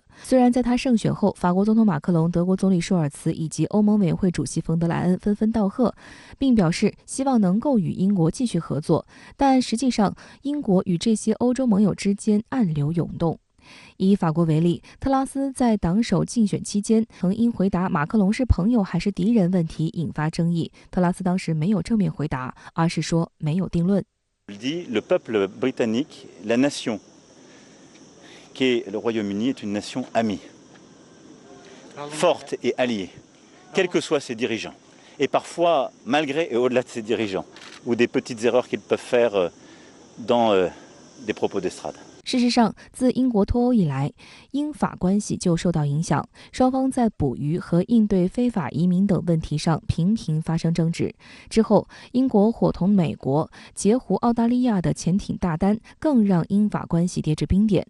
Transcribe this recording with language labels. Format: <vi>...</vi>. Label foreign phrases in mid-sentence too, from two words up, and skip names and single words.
<zh>虽然在他胜选后，法国总统马克龙、德国总理舒尔茨以及欧盟委员会主席冯德莱恩纷纷道贺，并表示希望能够与英国继续合作，但实际上，英国与这些欧洲盟友之间暗流涌动。以法国为例，特拉斯在党首竞选期间曾因回答马克龙是朋友还是敌人问题引发争议。特拉斯当时没有正面回答，而是说没有定论。</zh> <fr>Il dit le peuple britannique, la nation qui est le Royaume-Uni est une nation amie, forte et alliée, quels que soient ses dirigeants, et parfois malgré et au-delà de ses dirigeants, ou des petites erreurs qu'ils peuvent faire dans des propos d'estrade.</fr> <zh>事实上，自英国脱欧以来，英法关系就受到影响，双方在捕鱼和应对非法移民等问题上频频发生争执。之后，英国伙同美国截胡澳大利亚的潜艇大单，更让英法关系跌至冰点。</zh>